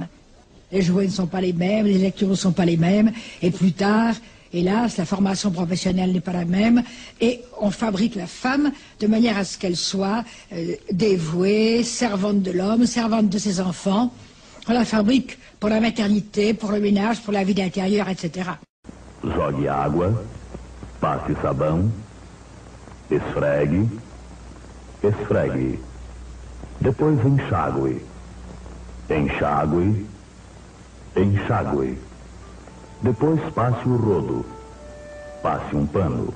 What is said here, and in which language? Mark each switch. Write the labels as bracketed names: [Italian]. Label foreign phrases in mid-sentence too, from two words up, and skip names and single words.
[French] Les jouets ne sont pas les mêmes, les lectures ne sont pas les mêmes, et plus tard, hélas, la formation professionnelle n'est pas la même, et on fabrique la femme de manière à ce qu'elle soit dévouée, servante de l'homme, servante de ses enfants. On la fabrique pour la maternité, pour le ménage, pour la vie d'intérieur, etc. [Portuguese] Jogue água, passe sabão, esfregue, esfregue. Depois enxague, enxague, enxague. Depois passe o rodo, passe pano.